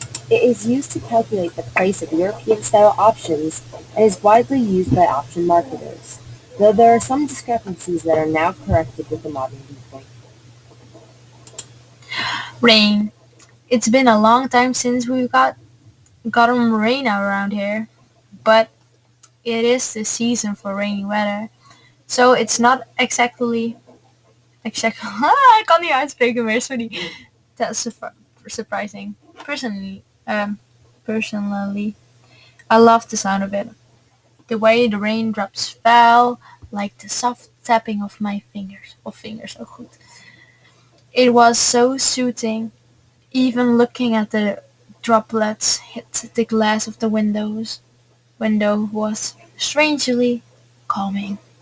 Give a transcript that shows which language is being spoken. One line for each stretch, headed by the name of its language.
English: It is used to calculate the price of European-style options and is widely used by option marketers, though there are some discrepancies that are now corrected with the modern viewpoint. Rain. It's been a long time since we gotten rain around here, but it is the season for rainy weather. So it's not exactly
Dutch: ik kan niet uitspreken meer, sorry.
English: That's surprising. Personally, I love the sound of it. The way the raindrops fell, like the soft tapping of my fingers,
Dutch: oh goed.
English: It was so soothing. Even looking at the droplets hit the glass of the window was strangely calming.